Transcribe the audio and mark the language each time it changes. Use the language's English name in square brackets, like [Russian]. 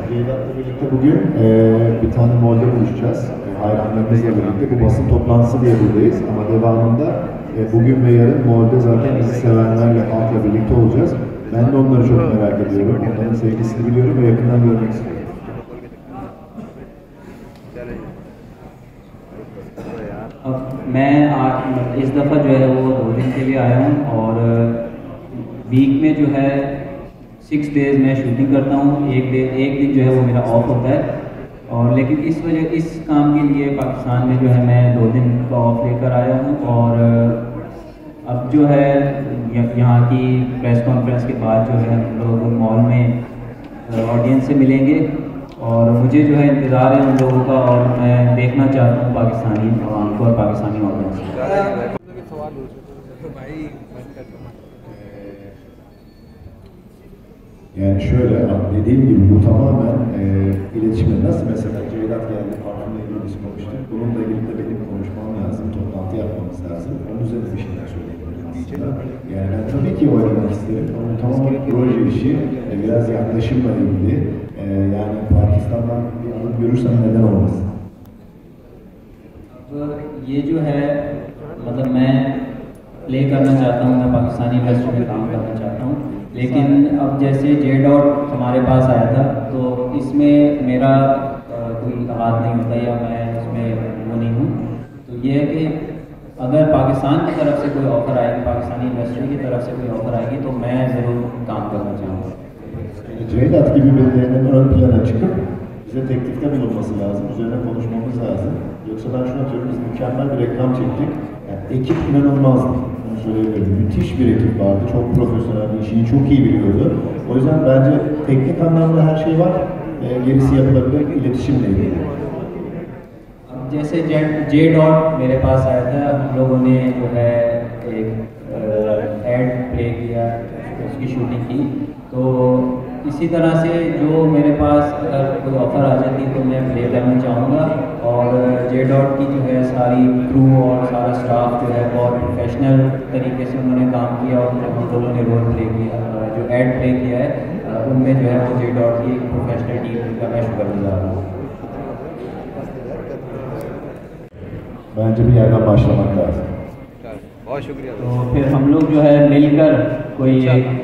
[Turkish] Ceydat'la birlikte bugün bir tane molde buluşacağız. Hayranlarımızla birlikte. Bu basın toplantısı diye buradayız. Ama devamında bugün ve yarın molde zaten bizi sevenlerle, halkla birlikte olacağız. Ben de onları çok merak ediyorum. Onların sevgisini biliyorum ve yakından görmek istiyorum. [Hindi] अब मैं आज इस दफ़ा जो है वो 2 दिन के लिए आया हूँ और वीक में जो है 6 डेज़ मैं शूटिंग करता हूँ। एक दिन जो है वो मेरा ऑफ होता है। और लेकिन इस काम के लिए पाकिस्तान में जो है मैं 2 दिन का ऑफ लेकर आया हूँ। और अब जो है यहाँ की प्रेस कॉन्फ्रेंस के बाद जो है हम लोग मॉल में ऑडियंस से मिलेंगे और मुझे जो है इंतज़ार है उन लोगों का और मैं देखना चाहता हूँ पाकिस्तानी आवाम को और पाकिस्तानी ऑडियंस को। [Turkish] Yani şöyle, dediğim gibi bu tamamen iletişime nasıl mesela Ceydat geldi, parfümle ilgili biz konuştuk. Bununla ilgili de benim konuşmam lazım, toplantı yapmamız lazım. Onun üzerine bir şeyler söyleyebilirim aslında. Yani ben tabii ki oynamak isterim ama tamamen proje işi, biraz yaklaşımla ilgili. Yani Pakistan'dan bir alıp görürsem neden olmasın? [Hindi] ये जो है मतलब मैं play करना चाहता हूँ, मैं Pakistani industry में काम करना चाहता हूँ। लेकिन अब जैसे J.Dot हमारे पास आया था तो इसमें मेरा कोई हाथ नहीं होता या मैं इसमें वो नहीं हूँ। तो ये है कि अगर पाकिस्तान की तरफ से कोई ऑफ़र आएगी, पाकिस्तानी इंडस्ट्री की तरफ से कोई ऑफ़र आएगी तो मैं ज़रूर काम करना चाहूँगा। [Turkish] Ceydat gibi birilerinin ön plana çıkıp bize teklifte bulunması lazım, üzerine konuşmamız lazım. Yoksa ben şunu atıyorum, biz mükemmel bir reklam çektik. Yani ekip inanılmazdı, bunu söyleyebilirim. Müthiş bir ekip vardı, çok profesyonel, işini çok iyi biliyordu. O yüzden bence teknik anlamda her şey var, gerisi yapılabilir, iletişimle ilgili. [Hindi] जैसे J.Dot मेरे पास आया था, हम लोगों ने जो है एक एड प्ले किया, उसकी शूटिंग की। तो इसी तरह से जो मेरे पास अगर कोई ऑफ़र आ जाती तो मैं प्ले करना चाहूँगा। और J.Dot की जो है सारी क्रू और सारा स्टाफ जो है बहुत प्रोफेशनल तरीके से उन्होंने काम किया और हम लोगों ने रोल प्ले किया, जो एड प्ले किया है उनमें जो है वो J.Dot की प्रोफेशनल टीम का मैं शुक्रगुजार हूँ। [Turkish] Bence bir yerden başlamak lazım. [Hindi] बहुत शुक्रिया। तो फिर हम लोग जो है मिलकर कोई एक